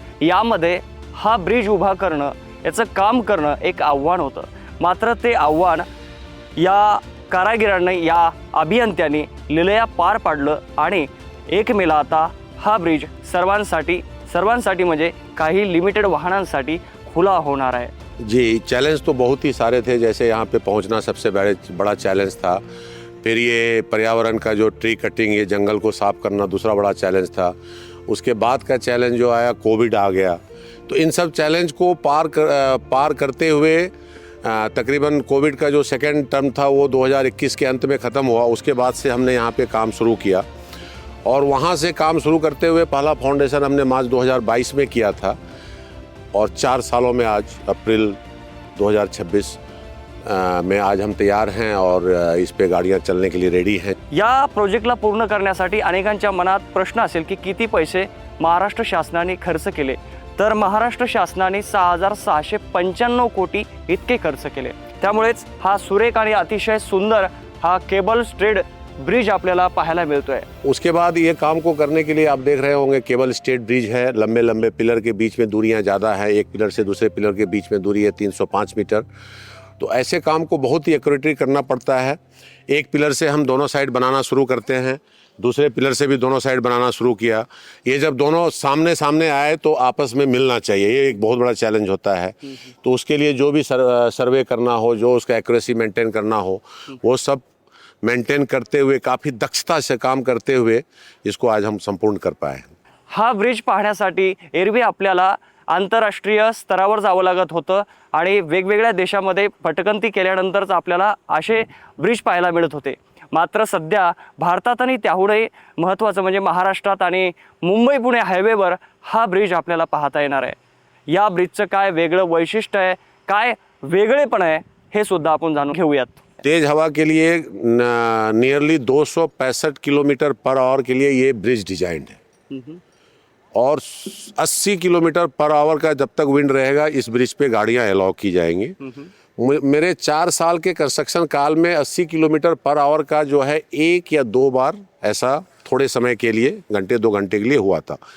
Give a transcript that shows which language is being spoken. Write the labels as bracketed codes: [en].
[mr] यामध्ये हा ब्रिज उभा करणं, याचं काम करणं एक आव्हान होतं. मात्र ते आव्हान या कारागिरांनी, या अभियंत्यांनी लिलया पार पाडलं आणि 1 मेला आता हा ब्रिज सर्वांसाठी म्हणजे काही लिमिटेड वाहनांसाठी खुला होणार आहे. [hi] जी, चैलेंज तो बहुत ही सारे थे. जैसे यहाँ पे पहुँचना सबसे बड़ा चैलेंज था. फिर ये पर्यावरण का जो ट्री कटिंग, ये जंगल को साफ करना दूसरा बड़ा चैलेंज था. उसके बाद का चैलेंज जो आया, कोविड आ गया. तो इन सब चैलेंज को पार करते हुए तकरीबन कोविड का जो सेकेंड टर्म था वो 2021 के अंत में ख़त्म हुआ. उसके बाद से हमने यहाँ पे काम शुरू किया और वहाँ से काम शुरू करते हुए पहला फाउंडेशन हमने मार्च 2022 में किया था और 4 सालों में आज अप्रैल 2026 में आज हम तैयार हैं और इस पे गाड़ियाँ चलने के लिए रेडी हैं. [mr] या प्रोजेक्टला पूर्ण करण्यासाठी अनेकांच्या मनात प्रश्न असेल की किती पैसे महाराष्ट्र शासनाने खर्च केले. तर महाराष्ट्र शासनाने 6,695 कोटी इतके खर्च केले. त्यामुळेच हा सुरेख आणि अतिशय सुंदर हा केबल स्ट्रेड ब्रिज आपल्याला पाहायला मिळतोय. [hi] उसके बाद ये काम को करने के लिए आप देख रहे होंगे केबल स्ट्रेट ब्रिज है. लंबे लंबे पिलर के बीच में दूरियां ज़्यादा है. एक पिलर से दूसरे पिलर के बीच में दूरी है 305 मीटर. तो ऐसे काम को बहुत ही एक्यूरेटली करना पड़ता है. एक पिलर से हम दोनों साइड बनाना शुरू करते हैं, दूसरे पिलर से भी दोनों साइड बनाना शुरू किया. ये जब दोनों सामने सामने आए तो आपस में मिलना चाहिए. ये एक बहुत बड़ा चैलेंज होता है. तो उसके लिए जो भी सर्वे करना हो, जो उसका एक्यूरेसी मेंटेन करना हो, वो सब मेंटेन करते हुए, काफ़ी दक्षता से काम करते हुए इसको आज हम संपूर्ण कर पाए. [mr] हा ब्रिज पाहण्यासाठी एरवी आपल्याला आंतरराष्ट्रीय स्तरावर जावं लागत होतं आणि वेगवेगळ्या देशामध्ये भटकंती केल्यानंतरच आपल्याला असे ब्रिज पाहायला मिळत होते. मात्र सध्या भारतात आणि त्याहूनही महत्त्वाचं म्हणजे महाराष्ट्रात आणि मुंबई पुणे हायवेवर हा ब्रिज आपल्याला पाहता येणार आहे. या ब्रिजचं काय वेगळं वैशिष्ट्य आहे, काय वेगळेपण आहे, हे सुद्धा आपण जाणून घेऊयात. [hi] तेज हवा के लिए नियरली 265 किलोमीटर पर आवर के लिए ये ब्रिज डिजाइंड है और 80 किलोमीटर पर आवर का जब तक विंड रहेगा इस ब्रिज पे गाड़ियां अलाउ की जाएंगी. मेरे 4 साल के कंस्ट्रक्शन काल में 80 किलोमीटर पर आवर का जो है 1 या 2 बार ऐसा थोड़े समय के लिए, 1-2 घंटे के लिए हुआ था.